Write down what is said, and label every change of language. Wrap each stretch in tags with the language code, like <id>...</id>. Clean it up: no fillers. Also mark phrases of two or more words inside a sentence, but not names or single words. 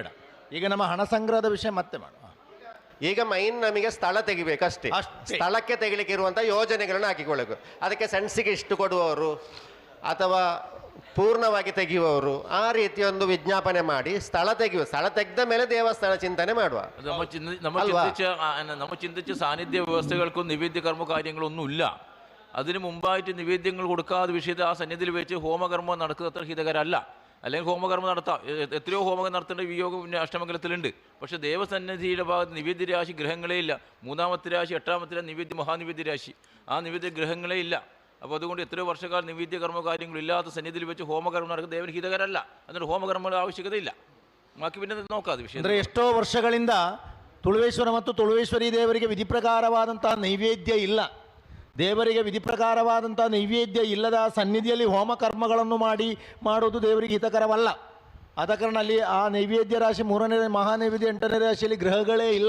<kn>ಈಗ ನಮ್ಮ ಹಣ ಸಂಗ್ರಹದ ವಿಷಯ ಮತ್ತೆ ಮಾಡುವ. ಈಗ ಮೈನ್ ನಮಗೆ ಸ್ಥಳ ತೆಗಿಬೇಕಷ್ಟೇ. ಸ್ಥಳಕ್ಕೆ ತೆಗಿಲಿಕ್ಕೆ ಇರುವಂಥ ಯೋಜನೆಗಳನ್ನು ಹಾಕಿಕೊಳ್ಳಬೇಕು. ಅದಕ್ಕೆ ಸೆನ್ಸಿಗೆ ಇಷ್ಟು ಕೊಡುವವರು ಅಥವಾ ಪೂರ್ಣವಾಗಿ ತೆಗೆಯುವವರು ಆ ರೀತಿ ಒಂದು ವಿಜ್ಞಾಪನೆ ಮಾಡಿ ಸ್ಥಳ ತೆಗೆದ ಮೇಲೆ ದೇವಸ್ಥಾನ ಚಿಂತನೆ ಮಾಡುವ.</kn> <ml>നമ്മൾ ചിന്തിച്ച സാന്നിധ്യ വ്യവസ്ഥകൾക്കും നിവേദ്യ കർമ്മ കാര്യങ്ങളൊന്നും ഇല്ല. അതിന് മുമ്പായിട്ട് നിവേദ്യങ്ങൾ കൊടുക്കാതെ വിഷയത്തെ ആ സന്നിധിയിൽ വെച്ച് ഹോമകർമ്മം നടക്കുന്നത് അത്ര ഹിതകരമല്ല. അല്ലെങ്കിൽ ഹോമകർമ്മം നടത്താം. എത്രയോ ഹോമകം നടത്തേണ്ട വിയോഗ അഷ്ടമംഗലത്തിലുണ്ട്. പക്ഷേ ദേവസന്നിധിയുടെ ഭാഗത്ത് നിവേദ്യ രാശി ഗ്രഹങ്ങളേ ഇല്ല. മൂന്നാമത്തെ രാശി, എട്ടാമത്തെ രാശി നിവേദ്യ മഹാനിവേദ്യ രാശി. ആ നിവേദ്യ ഗ്രഹങ്ങളേ ഇല്ല. അപ്പോൾ അതുകൊണ്ട് എത്രയോ വർഷക്കാലം നിവേദ്യ കർമ്മ കാര്യങ്ങളില്ലാത്ത സന്നിധിയിൽ വെച്ച് ഹോമകർമ്മം നടക്കുന്നത് ദേവന് ഹിതകരമല്ല. എന്നിട്ട് ഹോമകർമ്മങ്ങളുടെ ആവശ്യകതയില്ല. ബാക്കി പിന്നെ നോക്കാം വിഷയം.</ml> <kn>ಅಂದರೆ ಎಷ್ಟೋ ವರ್ಷಗಳಿಂದ ತುಳುವೇಶ್ವರ ಮತ್ತು ತುಳುವೇಶ್ವರಿ ದೇವರಿಗೆ ವಿಧಿಪ್ರಕಾರವಾದಂತಹ ನೈವೇದ್ಯ ಇಲ್ಲ. ದೇವರಿಗೆ ವಿಧಿಪ್ರಕಾರವಾದಂಥ ನೈವೇದ್ಯ ಇಲ್ಲದ ಸನ್ನಿಧಿಯಲ್ಲಿ ಹೋಮ ಕರ್ಮಗಳನ್ನು ಮಾಡೋದು ದೇವರಿಗೆ ಹಿತಕರವಲ್ಲ. ಆದ ಕಾರಣ ಅಲ್ಲಿ ಆ ನೈವೇದ್ಯ ರಾಶಿ 3ನೇ ಮಹಾನೈವೇದ್ಯ 8ನೇ ರಾಶಿಯಲ್ಲಿ ಗ್ರಹಗಳೇ ಇಲ್ಲ.</kn>